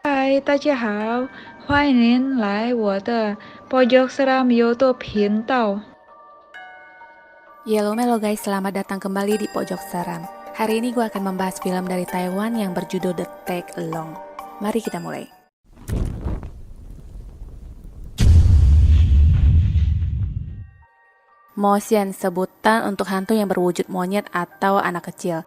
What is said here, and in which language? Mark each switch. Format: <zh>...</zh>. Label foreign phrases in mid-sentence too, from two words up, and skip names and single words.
<zh>嗨，大家好，欢迎您来我的 pojok seram YouTube 频道。</zh> <id>Yellow Melo guys, selamat datang kembali di Pojok Seram. Hari ini gue akan membahas film dari Taiwan yang berjudul The Tag Along. Mari kita mulai. Motion, sebutan untuk hantu yang berwujud monyet atau anak kecil.</id>